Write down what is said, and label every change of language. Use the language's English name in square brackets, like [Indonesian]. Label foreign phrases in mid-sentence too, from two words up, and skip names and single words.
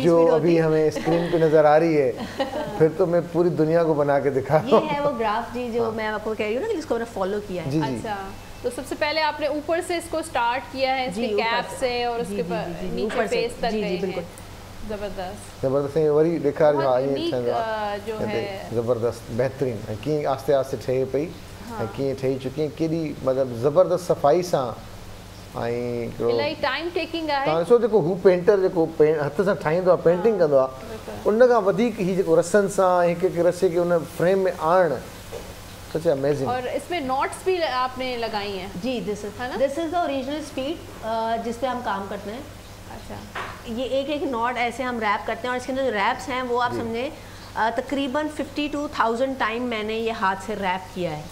[Urdu] جو ابھی ہمیں اسکرین پہ نظر آ رہی ہے, پھر تو میں پوری دنیا کو بنا کے دکھا دوں. یہ ہے وہ گراف جی جو میں آپ کو کہہ رہی ہوں نا کہ جس کو میں نے فالو کیا ہے. اچھا, تو سب سے پہلے آپ نے اوپر سے اس کو سٹارٹ کیا ہے, اس کے کیپ سے, اور اس کے نیچے فیس تک گئے ہیں. زبردست [Sindhi] زبردست وری ॾेखार [Urdu] جو ہے [Sindhi] زبردست بہترین कीअं आस्ते आस्ते ठहे पई ऐं कीअं ठही चुकी आहे, केॾी मतिलबु ज़बरदस्त सफ़ाई सां. ऐं इलाही टाइम टेकिंग आहे. तव्हां ॾिसो जेको हू पेंटर जेको हथ सां ठाहींदो आहे, पेंटिंग कंदो आहे, उन खां वधीक हीउ जेको रसनि सां हिकु हिकु रसे खे उन फ्रेम में आणणु सच अमेजिंग. [Urdu] اور اس میں نوٹس بھی آپ نے لگائی ہیں. जी, [English] this is the original speed [Urdu] جس پہ ہم کام کرتے ہیں. अच्छा, یہ ایک ایک نوٹ ایسے ہم ریپ کرتے ہیں، اور اس کے اندر جو ریپس ہیں وہ آپ سمجھے تقریباً 52,000 ٹائم میں نے یہ ہاتھ سے ریپ کیا ہے.